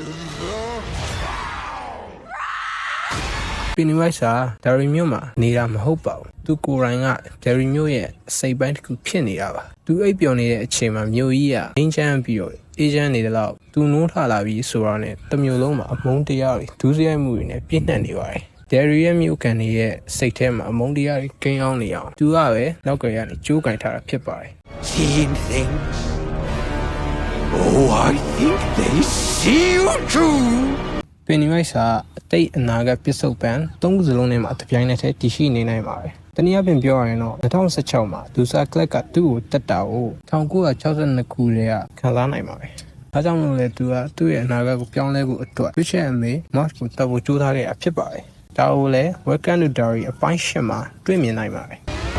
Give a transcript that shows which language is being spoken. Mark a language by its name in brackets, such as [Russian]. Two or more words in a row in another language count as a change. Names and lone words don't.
[Burmese] Pennywise ဟာ Derry မြို့မှာနေတာမဟုတ်ပါဘူး။သူကိုယ်တိုင်က Derry မြို့ရဲ့အစိပ်ပိုင်းတစ်ခုဖြစ်နေတာပါ။သူအိပ်ပျော်နေတဲ့အချိန်မှာမြို့ကြီးကငိမ့်ချမ်းပြီးတော့အေးချမ်းနေတယ်လို့သူနိုးထလာပြီးဆိုတာနဲ့တမျိုးလုံးမှာအမုန်းတရားတွေဒုစရိုက်မှုတွေနဲ့ပြည့်နှက်နေပါတယ်။ Derry ရဲ့မြို့ကန်တွေရဲ့စိတ်ထဲမှာအမုန်းတရားတွေကိန်းအောင်နေအောင်သူကပဲနောက်ကကနေကြိုးကင်ထားတာဖြစ်ပါတယ်။ [English] Seeing things. Oh, I think they see you too. [Burmese] Pennywise ဟာအတိတ်အနာဂတ်ပစ္စုပန်သုံးခုစလုံးထဲမှာတပြိုင်နက်တည်းတည်ရှိနေနိုင်ပါတယ်။တနည်းအားဖြင့်ပြောရရင်တော့2016မှာဒူဆာကလက်ကသူ့ကိုတက်တာကို1962ခုတည်းကခံစားနိုင်ပါတယ်။ဒါကြောင့်မို့လဲသူကသူ့ရဲ့အနာဂတ်ကိုပြောင်းလဲဖို့အတွက် Future MA March ကိုတက်ဖို့ကြိုးစားခဲ့တာဖြစ်ပါတယ်။ဒါကိုလည်း Welcome to Derry အပိုင်း8မှာတွေ့မြင်နိုင်ပါတယ်။